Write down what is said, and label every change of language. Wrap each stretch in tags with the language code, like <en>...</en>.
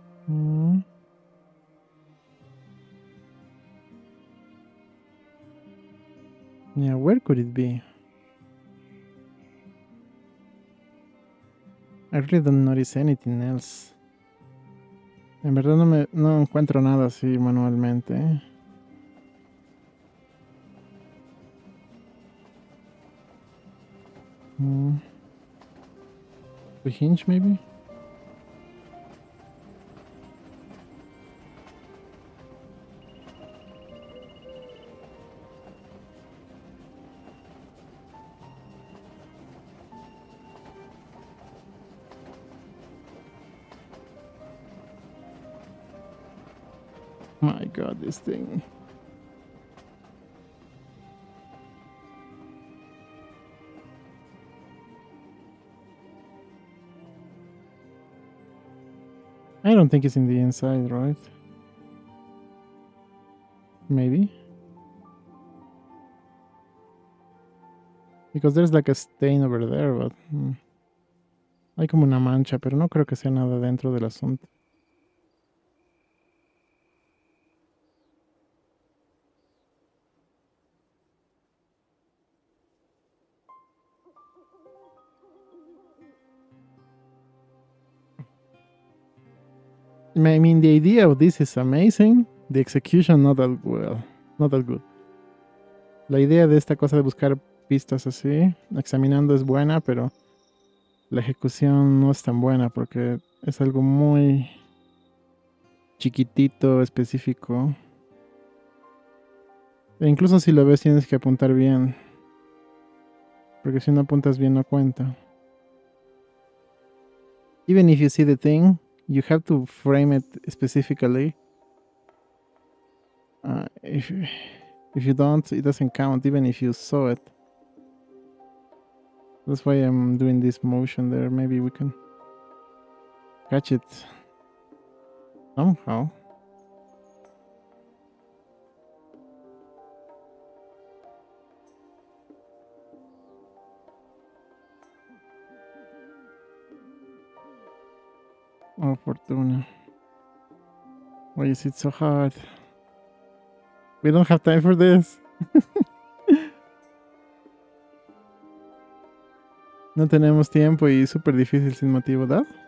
<en>Mm. Yeah, where could it be? I really don't notice anything else.</en> <es>En verdad no encuentro nada así manualmente.</es> <en>Mm. The hinge, maybe? My god, this thing. I don't think it's in the inside, right? Maybe. Because there's like a stain over there, but...</en> <es>Hay como una mancha, pero no creo que sea nada dentro del asunto.</es> <en>I mean, the idea of this is amazing. The execution not that well. Not that good.</en> <es>La idea de esta cosa de buscar pistas así, examinando es buena, pero la ejecución no es tan buena porque es algo muy chiquitito, específico. E incluso si lo ves tienes que apuntar bien, porque si no apuntas bien no cuenta.</es> <en>Even if you see the thing, you have to frame it specifically. If you don't, it doesn't count, even if you saw it. That's why I'm doing this motion there. Maybe we can catch it somehow. Oh, Fortuna. Why is it so hard? We don't have time for this.</en> <es>No tenemos tiempo y súper difícil sin motivo, ¿verdad?</es>